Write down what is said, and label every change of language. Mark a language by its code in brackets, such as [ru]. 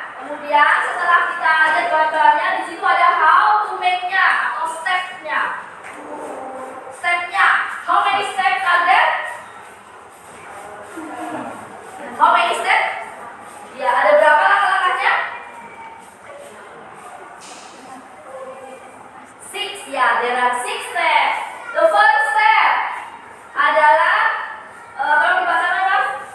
[id] Kemudian setelah kita lihat bahan-bahannya, di situ ada [en] how to make- [id] nya atau step-nya. [en] Step-nya, how many steps are there? How many steps? [id] Ya, ada berapa langkah-langkahnya? [en] 6, ya, there are 6 steps. The first step [id] adalah tolong dibacakan, Mas.